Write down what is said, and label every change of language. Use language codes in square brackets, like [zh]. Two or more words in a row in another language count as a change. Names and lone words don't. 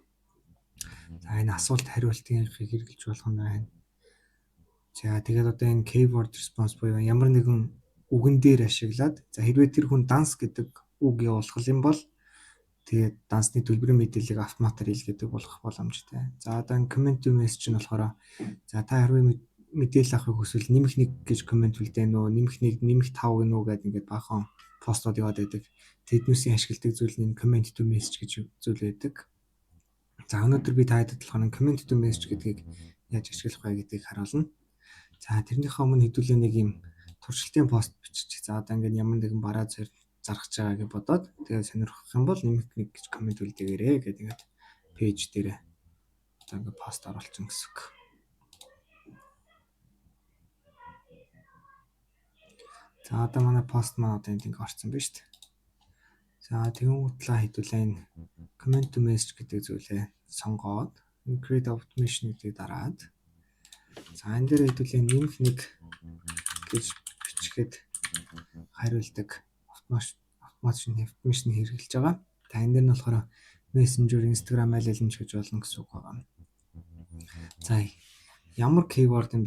[mn] За энэ асуулт хариултыг хэрэгжилж болох нь байна. За тэгээд одоо энэ [en] keyword response [mn] буюу ямар нэгэн үгэн дээр ашиглаад за хэрвээ тэр хүн данс гэдэг үг явуулах юм бол тэгээд дансны төлбөрийн мэдээллийг автоматар илгээдэг болох боломжтой. За одоо энэ [en] comment to message [mn] нь болохоор за та хэрвээ мэдээлэл авахыг хүсвэл нэмэх нэг гэж комент үлдээнэ үү, нэмэх нэг, нэмэх 5 гэнэ үү гэдэг ингээд бахан постууд яваад байдаг. Тэднүүсийн ашигладаг зүйл нь [en] comment to message [mn] гэж зүйл байдаг. За өнөөдөр би та хэд болохоор [en] comment to message [mn] гэдгийг яаж ашиглах вэ гэдгийг харуулна. За тэрнийхээ өмнө хэдүүлээ нэг юм туршилтын пост бичих. За одоо ингээд ямар нэгэн бараа зэрэг зархаж байгаа гэж бодоод тэгээд сонирхох юм бол нэмэх нэг гэж комент үлдээгээрэй гэдэг ингээд пэйж дээр одоо ингээд пост оруулсан гэсэн үг. За одоо манай пост маань одоо энд ингээ орсон байна шүү дээ. За тэгвэл хэдүүлээ энэ [en] comment to message [mn] гэдэг зүйлээ сонгоод [en] create automation [mn] гэдгийг дараад за энэ дээр хэдүүлээ нэмэх нэг гэж бичгээд хариулдаг automation хэрэгжилж байгаа. За энэ дээр нь болохоор Messenger, Instagram аль аль нь ч гэж болно гэсэн үг байна. За ямар keyword юм бэ?